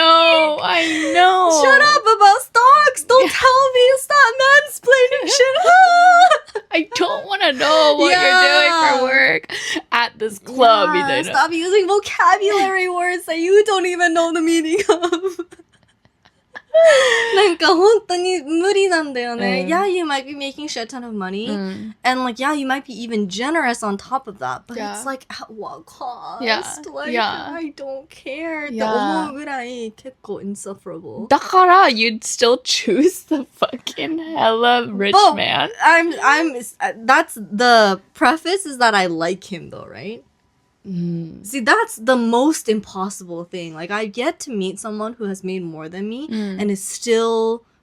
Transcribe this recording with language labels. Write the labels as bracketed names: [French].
[English] I know. Shut up about stocks. Don't tell me. Stop mansplaining shit. I don't want to know what you're doing for work at this club. Yeah, stop using vocabulary words that you don't even know the meaning of. [Japanese] なんか本当に無理なんだよね。 [English] Yeah, you might be making shit ton of money. And like, yeah, you might be even generous on top of that. But it's like, at what cost? Like, I don't care. [Japanese] って思うぐらい結構 insufferable. [English] だから you'd still choose the fucking hella rich man. That's the preface is that I like him though, right? See, that's the most impossible thing. Like, I get to meet someone who has made more than me and is still